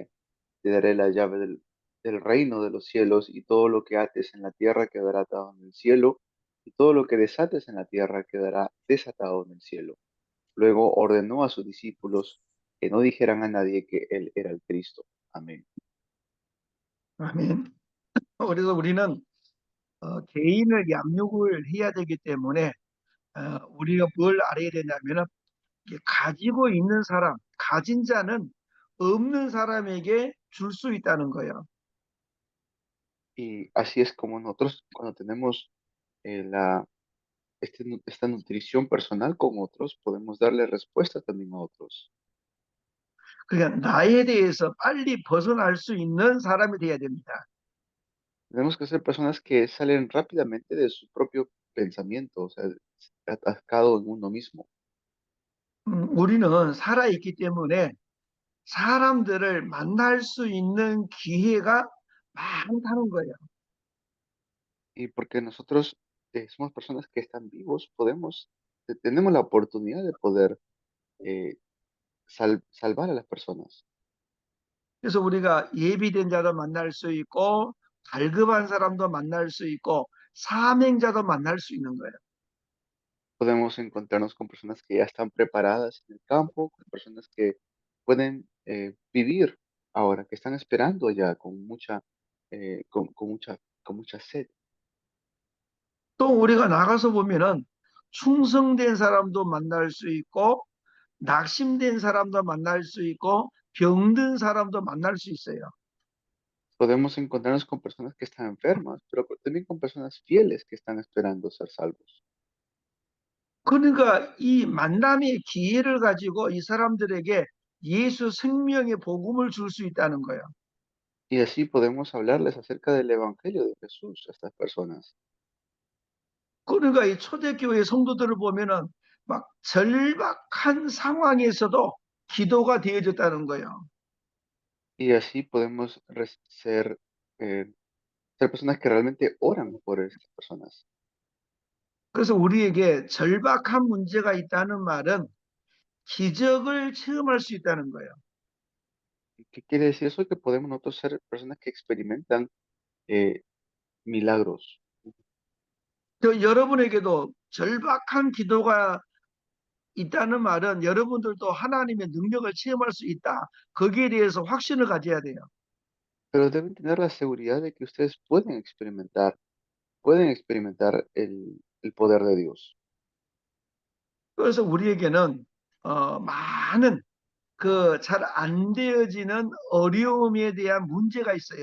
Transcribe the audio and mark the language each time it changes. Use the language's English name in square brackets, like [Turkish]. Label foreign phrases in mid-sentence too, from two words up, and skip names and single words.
[Spanish] Te daré la llave del reino de los cielos, y todo lo que ates en la tierra quedará atado en el cielo, y todo lo que desates en la tierra quedará desatado en el cielo. Luego ordenó a sus discípulos que no dijeran a nadie que él era el Cristo. Amén. [Korean] 아멘. 그래서 우리는 개인을 양육을 해야 되기 때문에 우리가 뭘 알아야 되냐면은 가지고 있는 사람, 가진 자는 없는 사람에게 줄 수 있다는 거예요. [Spanish] Y así es como nosotros, cuando tenemos esta nutrición personal con otros, podemos darle respuesta también a otros. [Korean] 그러니까 나에 대해서 빨리 벗어날 수 있는 사람이 돼야 됩니다. [Spanish] Tenemos que ser personas que salen rápidamente de su propio pensamiento, o sea, atascado en uno mismo. [Korean] 우리는 살아있기 때문에 사람들을 만날 수 있는 기회가 많다는 거예요. [Spanish] Y porque nosotros somos personas que están vivos, tenemos la oportunidad de poder eh, salvar a las personas. [Korean] 그래서 우리가 예비된 자도 만날 수 있고 갈급한 사람도 만날 수 있고 사명자도 만날 수 있는 거예요. [Spanish] Podemos encontrarnos con personas que ya están preparadas en el campo, con personas que pueden vivir ahora, que están esperando ya con mucha sed. [Korean] 또 우리가 나가서 보면은 충성된 사람도 만날 수 있고 낙심된 사람도 만날 수 있고 병든 사람도 만날 수 있어요. [Spanish] Podemos encontrarnos con personas que están enfermas, pero también con personas fieles que están esperando ser salvos. [Korean] 그러니까 이 만남의 기회를 가지고 이 사람들에게 예수 생명의 복음을 줄 수 있다는 거예요. [Spanish] Y así podemos hablarles acerca del Evangelio de Jesús a estas personas. [Korean] 그러니까 이 초대교회 성도들을 보면은 막 절박한 상황에서도 기도가 되어졌다는 거예요. [Spanish] Y así podemos eh, ser personas que realmente oran por estas personas. [Korean] 그래서 우리에게 절박한 문제가 있다는 말은 기적을 체험할 수 있다는 거예요. [Spanish] ¿Qué quiere decir eso? Que podemos nosotros ser personas que experimentan eh, milagros. [Korean] 여러분에게도 절박한 기도가 있다는 말은 여러분들도 하나님의 능력을 체험할 수 있다. 거기에 대해서 확신을 가져야 돼요. [Spanish] pero deben tener la seguridad de que ustedes pueden experimentar el poder de Dios. [Korean] 그래서 우리에게는 많은 그 잘 안 되어지는 어려움에 대한 문제가 있어요.